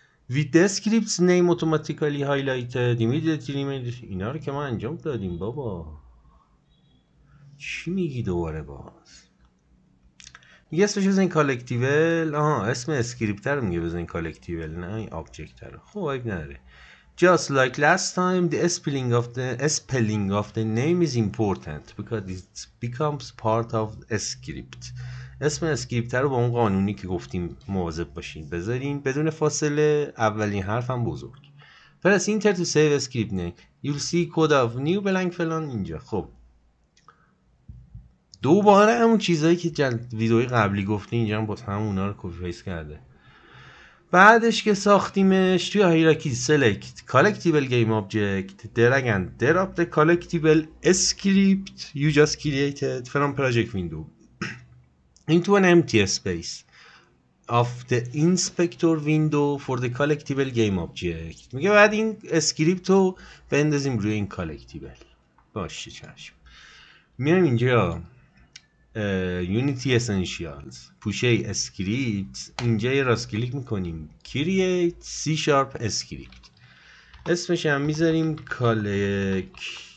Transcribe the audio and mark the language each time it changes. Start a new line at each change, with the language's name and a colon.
English: With the script's name automatically highlighted immediately remove.
Persian: اینا رو که ما انجام دادیم بابا، چی میگی دوباره باز؟ میگه اسمش بزنین کالکتیبل. اسم اسکریپت رو میگه بزنین کالکتیبل، نه این آبجکت رو. خب عیب نداره.
English: Just like last time the spelling of the name is important because it becomes part of the script.
Persian: اسم اسکریپت رو با اون قانونی که گفتیم مواظب باشین بذارین بدون فاصله، اولین حرف هم بزرگ.
English: Press enter to save script name. You'll see code of new blank
Persian: فلان اینجا. خب دوباره همون چیزایی که ویدئوی قبلی گفتیم اینجا هم باز همونا رو کپی پیست کرده. بعدش که ساختیمش توی هایرارکی
English: select collectible game object drag and drop the collectible script you just created from project window into an empty space of the inspector window for the collectible game object.
Persian: میگه بعد این اسکریپت رو بندازیم روی این کالکتیبل. باشه چشم. میایم اینجا یونیتی اسنشیالز پوشه اسکریپت، اینجا یه راست کلیک میکنیم کرییت سی شارپ اسکریپت، اسمش هم میذاریم کالکتیبل.